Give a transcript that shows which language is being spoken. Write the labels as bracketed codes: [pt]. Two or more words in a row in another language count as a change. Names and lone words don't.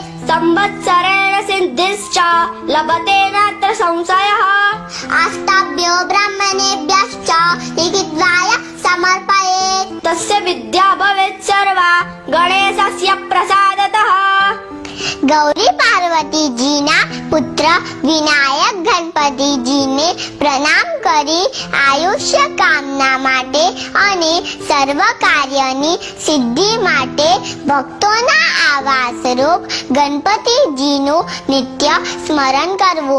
[sa] संवत्सरेण सिद्धिश्च लभते नात्र संशयः आस्ताभ्यो ब्राह्मणेभ्यश्च लिखित्वाय समर्पयेत् तस्य विद्या भवेत् सर्वा गणेशस्य प्रसादतः [gu] ગૌરી પાર્વતી જીના પુત્ર વિનાયક ગણપતિજીને પ્રણામ કરી આયુષ્ય કામના માટે અને સર્વ કાર્યની સિદ્ધિ માટે ભક્તોના આવાસરૂપ ગણપતિજીનું નિત્ય સ્મરણ કરવું.